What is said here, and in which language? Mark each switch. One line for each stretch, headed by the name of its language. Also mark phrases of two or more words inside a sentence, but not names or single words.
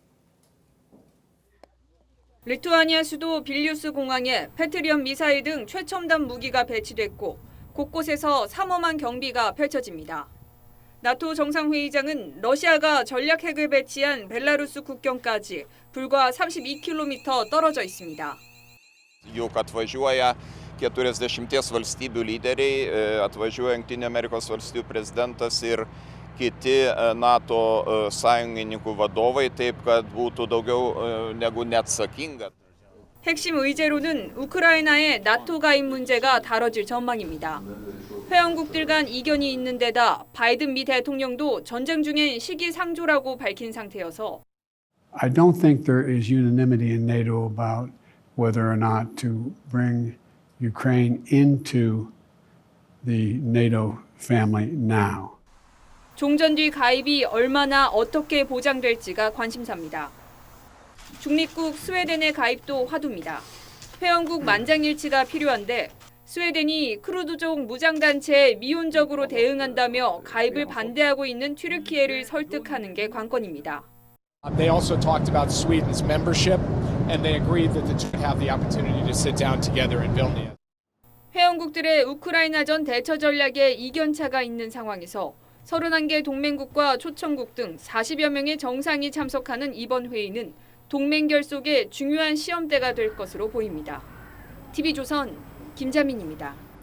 Korean: 리투아니아 수도 빌뉴스 공항에 패트리엇 미사일 등 최첨단 무기가 배치됐고 곳곳에서 삼엄한 경비가 펼쳐집니다. 나토 정상회의장은 러시아가 전략 핵을 배치한 벨라루스 국경까지 불과 32km 떨어져 있습니다.
Lithuanian: Juk atvažiuoja 40 valstybių lyderiai, atvažiuoja Jungtinių Amerikos valstijų prezidentas ir kiti NATO sąjungininkų vadovai, taip kad būtų daugiau negu neatsakinga.
Korean: 핵심 의제로는 우크라이나의 나토 가입 문제가 다뤄질 전망입니다. 회원국들 간 이견이 있는 데다 바이든 미 대통령도 전쟁 중엔 시기상조라고 밝힌 상태여서
English: I don't think there is unanimity in NATO about whether or not to bring Ukraine into the NATO family now.
Korean: 종전 뒤 가입이 얼마나 어떻게 보장될지가 관심사입니다. 중립국 스웨덴의 가입도 화두입니다. 회원국 만장일치가 필요한데 스웨덴이 크루드족 무장단체에 미온적으로 대응한다며 가입을 반대하고 있는 튀르키예를 설득하는 게 관건입니다.
English: They also talked about Sweden's membership and they agreed that the two have the opportunity to sit down together in Vilnius.
Korean: 회원국들의 우크라이나전 대처 전략에 이견차가 있는 상황에서 31개 동맹국과 초청국 등 40여 명의 정상이 참석하는 이번 회의는 동맹 결속의 중요한 시험대가 될 것으로 보입니다. TV조선 김자민입니다.